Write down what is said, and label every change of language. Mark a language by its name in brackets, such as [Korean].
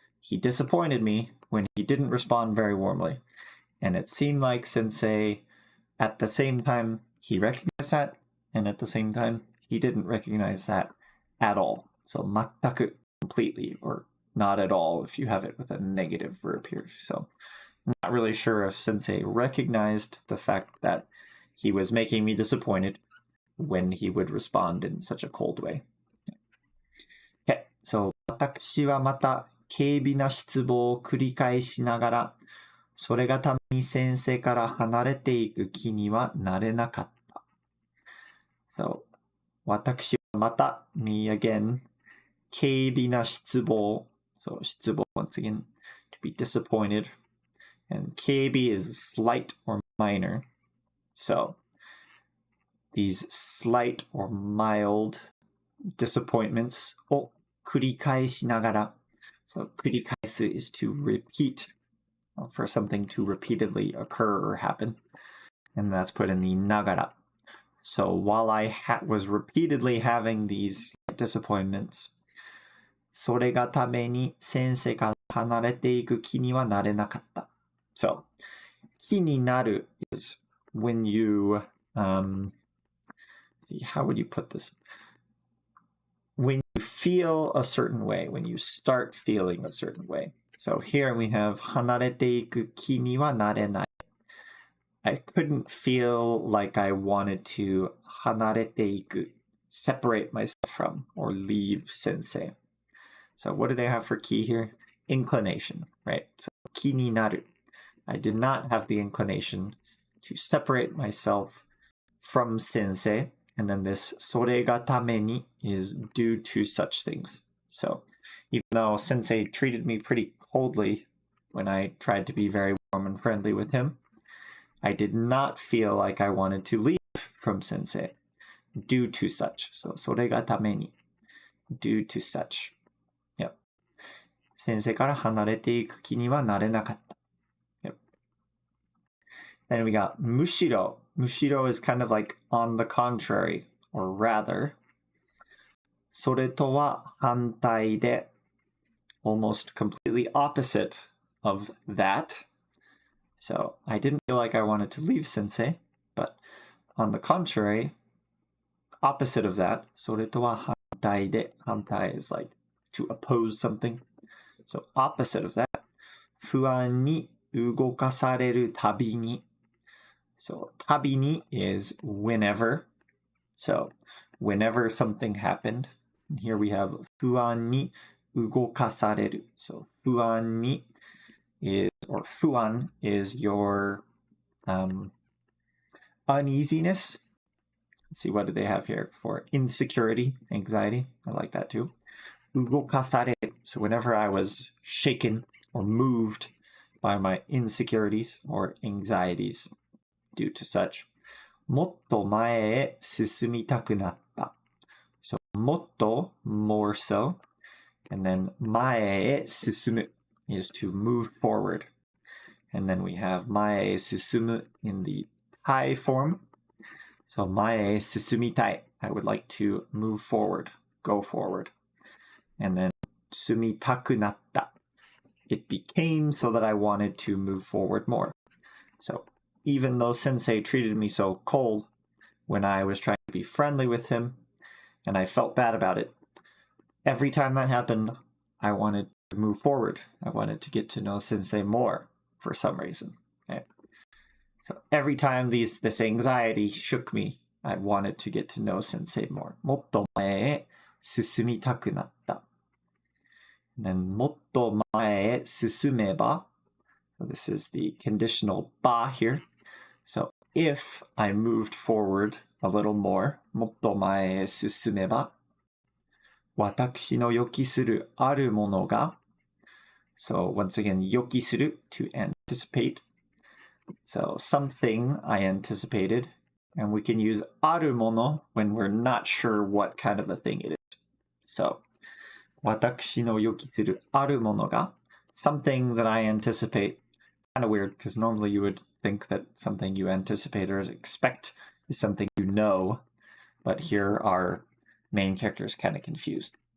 [English] He disappointed me when he didn't respond very warmly. And it seemed like Sensei, at the same time, he recognized that, and at the same time, he didn't recognize that at all. So 全く completely, or not at all if you have it with a negative verb here. So I'm not really sure if Sensei recognized the fact that he was making me disappointed when he would respond in such a cold way. Okay, so [Japanese] 私はまた軽微な失望を繰り返しながらそれがために先生から離れていく気にはなれなかった。 So, 私はまた、 [English] me again, [Japanese] 軽微な失望。 [English] So, 失望 once again, to be disappointed. And 軽微 is slight or minor. So, these slight or mild disappointments [Japanese] を繰り返しながら。 [English] So, 繰り返す is to repeat, for something to repeatedly occur or happen. And that's put in the ながら. So while I was repeatedly having these disappointments, [Japanese] それがために先生から離れていく気にはなれなかった。 [English] So, 気になる is when you, see, how would you put this? When you feel a certain way, when you start feeling a certain way. So here we have [Japanese] 離れていく気にはなれない。 [English] I couldn't feel like I wanted to [Japanese] 離れていく, [English] separate myself from, or leave sensei. So what do they have for ki here? Inclination, right? So 気になる. I did not have the inclination to separate myself from sensei. And then this [Japanese] それがために [English] is due to such things. So even though sensei treated me pretty coldly when I tried to be very warm and friendly with him, I did not feel like I wanted to leave from sensei due to such. So, [Japanese] それがために [English] due to such. Yep. [Japanese] 先生から離れていく気にはなれなかった. [English] Yep. Then we got むしろ. むしろ is kind of like on the contrary, or rather. [Japanese] それとは反対で, [English] almost completely opposite of that. So I didn't feel like I wanted to leave sensei, but on the contrary, opposite of that, [Japanese] それとは反対で, [English] 反対 is like to oppose something. So opposite of that, [Japanese] 不安に動かされるたびに. [English] So たびに is whenever. So whenever something happened, and here we have [Japanese] 不安に動かされる. [English] So 不安に is, or 不安 is your uneasiness. Let's see, what do they have here for insecurity, anxiety? I like that too. 動かされる. So whenever I was shaken or moved by my insecurities or anxieties due to such, [Japanese] もっと前へ進みたくなった. [English] So もっと more so, and then 前へ進む is to move forward. And then we have 前へ進む in the Thai form. So [Japanese] 前へ進みたい. [English] I would like to move forward, go forward. And then [Japanese] 進みたくなった. [English] It became so that I wanted to move forward more. So even though sensei treated me so cold when I was trying to be friendly with him, and I felt bad about it, every time that happened, I wanted to move forward. I wanted to get to know sensei more for some reason. Right? So every time this anxiety shook me, I wanted to get to know sensei more. [Japanese] もっと前へ進みたくなった. [English] And then [Japanese] もっと前へ進めば. [English] So this is the conditional ば here. So if I moved forward a little more, [Japanese] もっと前へ進めば, 私の予期するあるものが. [English] So once again, 予期する to anticipate. So something I anticipated, and we can use あるもの when we're not sure what kind of a thing it is. So [Japanese] 私の予期するあるものが, [English] something that I anticipate. Kind of weird, because normally you would think that something you anticipate or expect is something you know, but here our main character is kind of confused.